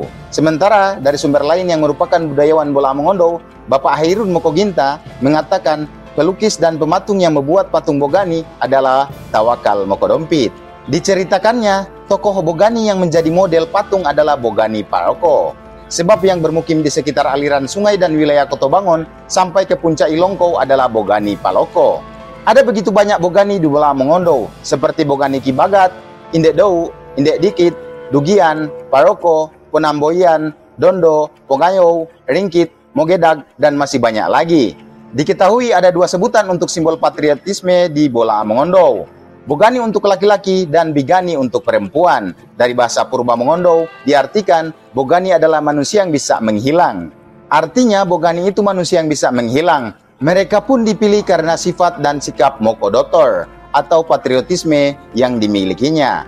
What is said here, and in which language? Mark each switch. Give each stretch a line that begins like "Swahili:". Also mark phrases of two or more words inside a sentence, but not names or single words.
Indonesian: Sementara dari sumber lain yang merupakan budayawan Bola Mongondo, Bapak Hairun Mokoginta mengatakan pelukis dan pematung yang membuat patung Bogani adalah Tawakal Mokodompit. Diceritakannya, tokoh Bogani yang menjadi model patung adalah Bogani Paroko. Sebab yang bermukim di sekitar aliran sungai dan wilayah Koto Bangon sampai ke puncak Ilongko adalah Bogani Paloko. Ada begitu banyak Bogani di Bola Mongondo, seperti Bogani Kibagat, Indek Dou, Indek Dikit, Dugian, Paroko, Penamboyan, Dondo, Pongayo, Ringkit, Mogedag, dan masih banyak lagi. Diketahui ada dua sebutan untuk simbol patriotisme di Bola Mongondo. Bogani untuk laki-laki dan Bigani untuk perempuan. Dari bahasa Purba Mongondo diartikan Bogani adalah manusia yang bisa menghilang. Artinya Bogani itu manusia yang bisa menghilang. Mereka pun dipilih karena sifat dan sikap Mokodotor atau patriotisme yang dimilikinya.